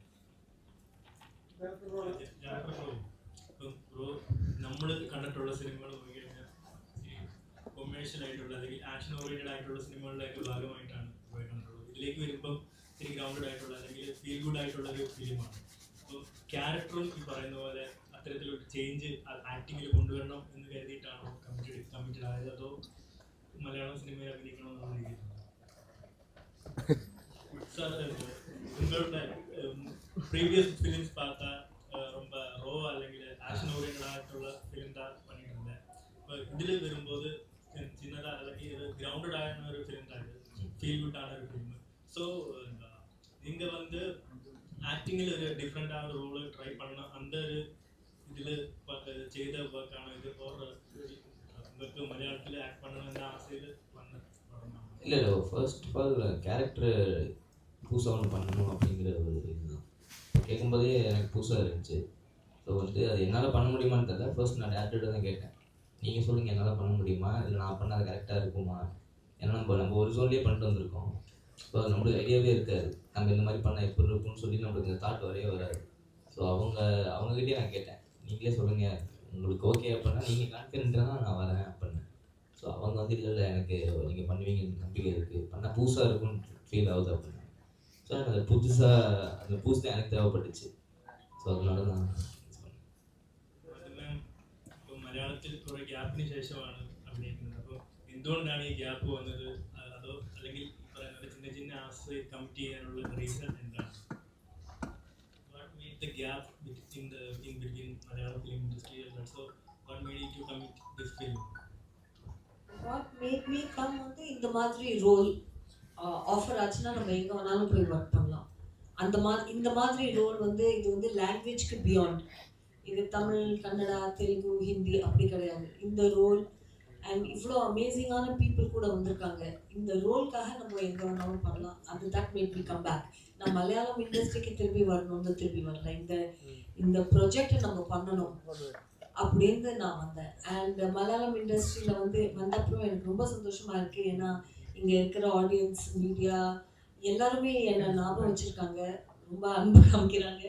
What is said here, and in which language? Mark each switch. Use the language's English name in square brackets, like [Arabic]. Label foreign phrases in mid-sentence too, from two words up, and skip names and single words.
[Malayalam] നമ്മൾ കണ്ടിട്ടുള്ള സിനിമകൾ നോക്കി കഴിഞ്ഞാൽ ഈ കൊമേഴ്ഷ്യൽ ആയിട്ടുള്ള അല്ലെങ്കിൽ [English] action oriented [Malayalam] ആയിട്ടുള്ള സിനിമകളുടെയൊക്കെ ഭാഗമായിട്ടാണ് പോയി കണ്ടിട്ടുള്ളത്. ഇതിലേക്ക് വരുമ്പം ഇത്തിരി ഗ്രൗണ്ടഡ് ആയിട്ടുള്ള അല്ലെങ്കിൽ [English] feel good [Malayalam] ആയിട്ടുള്ള ഒരു ഫിലിമാണ്. അപ്പോൾ ക്യാരക്ടറും ഈ പറയുന്ന പോലെ അത്തരത്തിലൊരു ചേഞ്ച് ആക്ടിങ്ങിൽ കൊണ്ടുവരണം എന്ന് കരുതിയിട്ടാണോ കമ്മിറ്റഡ് ആയത്, അതോ മലയാളം സിനിമയിൽ അഭിനയിക്കണമെന്നുള്ള രീതിയിലാണ്? [Tamil] உங்களோட [English] previous films [Tamil] பார்த்தா ரொம்ப ரோவா [Malayalam] അല്ലെങ്കിൽ ആക്ഷൻ ഓറിയന്റഡ് ആയിട്ടുള്ള ഫിലിം [Tamil] தான் பண்ணிட்டு இருந்தேன். இப்போ [Malayalam] ഇതിൽ വരുമ്പോൾ [Tamil] ചിന്നதாக [Malayalam] അല്ലെങ്കിൽ ഒരു ഗ്രൗണ്ടഡ് ആയിരുന്ന ഒരു ഫിലിം [Tamil] தான் இது, ஃபீல் குட்டான ஒரு ஃபிலிம். ஸோ நீங்கள் வந்து [Malayalam] ആക്ടിങ്ങിൽ ഒരു ഡിഫറെൻ്റ് ആയ റോള് ട്രൈ [Tamil] பண்ண அந்த [Malayalam] ഒരു ഇതിൽ ചെയ്ത വർക്കാണ് ഇത്? നിങ്ങൾക്ക് മലയാളത്തിൽ ആക്ട് பண்ணணும்னு ആസைയിൽ വന്ന പടമാണ്? [Tamil] இல்லை [English] first of all [Tamil] கேரக்டர் புதுசாக ஒன்று பண்ணணும் அப்படிங்கிற ஒரு இதுதான். கேட்கும்போதே எனக்கு புதுசாக இருந்துச்சு. ஸோ வந்து அது என்னால் பண்ண முடியுமான்னு தெரியல. ஃபர்ஸ்ட் நான் டேரக்டர்கிட்ட தான் கேட்டேன், நீங்கள் சொல்லுங்கள் என்னால் பண்ண முடியுமா, இல்லை நான் பண்ணால் அது கரெக்டாக இருக்குமா? ஏன்னா நம்ம ஒரு ஜோன்லேயே பண்ணிட்டு வந்திருக்கோம். ஸோ அது நம்மளுக்கு ஐடியாவே இருக்காது, நம்ம இந்த மாதிரி பண்ணால் எப்படி இருக்கும்னு சொல்லி நம்மளுக்கு இந்த தாட் வரவே வராது. ஸோ அவங்ககிட்டயே நான் கேட்டேன், நீங்களே சொல்லுங்கள், உங்களுக்கு ஓகே அப்படின்னா நீங்கள் கான்ஃபிடென்ட்டாக நான் வரேன் அப்படின்னு. ஸோ அவங்க வந்து இல்லை எனக்கு நீங்கள் பண்ணுவீங்க நம்பிக்கை இருக்குது, பண்ணால் புதுசாக இருக்கும்னு ஃபீல் ஆகுது அப்படின்னு. ஸோ எனக்கு அது அந்த புதுசு தான் எனக்கு தேவைப்பட்டுச்சு. ஸோ அதனால தான் [Malayalam] ഇപ്പോൾ മലയാളത്തിൽ കുറേ ഗ്യാപ്പിന് ശേഷമാണ് അഭിനയിക്കുന്നത്. അപ്പോൾ എന്തുകൊണ്ടാണ് ഈ ഗ്യാപ്പ് വന്നത്? അതോ അല്ലെങ്കിൽ പറയുന്നത് ചിന്ന ചിന്ന ആസ് കമ്മിറ്റ് ചെയ്യാനുള്ള റീസൺ എന്താണ്? [English] what made the gap in between Malayalam film industry and also what made you to commit this film? what made me come [Tamil] வந்து இந்த மாதிரி [English] role offer [Tamil] ஆச்சுன்னா நம்ம எங்கே வேணாலும் போய் ஒர்க் பண்ணலாம். இந்த மாதிரி ரோல் வந்து இது வந்து லாங்குவேஜ்க்கு பியாண்ட். இது தமிழ், கன்னடா, தெலுங்கு, ஹிந்தி அப்படி கிடையாது. இந்த ரோல் அண்ட் இவ்வளோ அமேசிங்கான பீப்புள் கூட வந்திருக்காங்க. இந்த ரோல்க்காக நம்ம எங்கே வேணாலும் பண்ணலாம். [English] அது that made me come back. [Tamil] நான் மலையாளம் இண்டஸ்ட்ரிக்கு திரும்பி வரணும்னு திரும்பி வரல. இந்த ப்ரொஜெக்டை நம்ம பண்ணணும் அப்படின்னு நான் வந்தேன். அண்ட் மலையாளம் இண்டஸ்ட்ரியில் வந்தப்பறம் எனக்கு ரொம்ப சந்தோஷமாக இருக்குது. ஏன்னா இங்கே இருக்கிற ஆடியன்ஸ், மீடியா எல்லாருமே என்னை ஞாபகம் வச்சுருக்காங்க, ரொம்ப அன்பு காமிக்கிறாங்க.